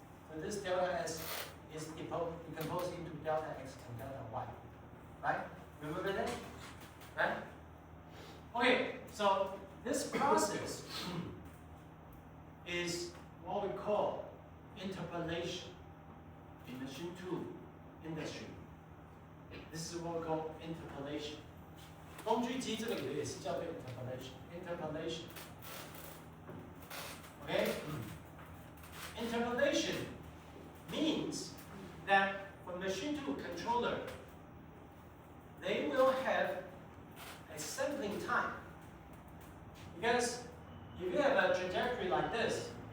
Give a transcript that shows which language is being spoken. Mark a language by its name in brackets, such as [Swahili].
[English] So this delta s is decomposed into delta x and delta y. Right? Remember that? Right? Okay, so this process is what we call interpolation in machine tool industry. This is what we call interpolation. [Chinese] 工具机这个也是叫做 interpolation. [English] Interpolation. Okay? Interpolation means that for machine tool controller, they will have a sampling time. Because if you have a trajectory like this,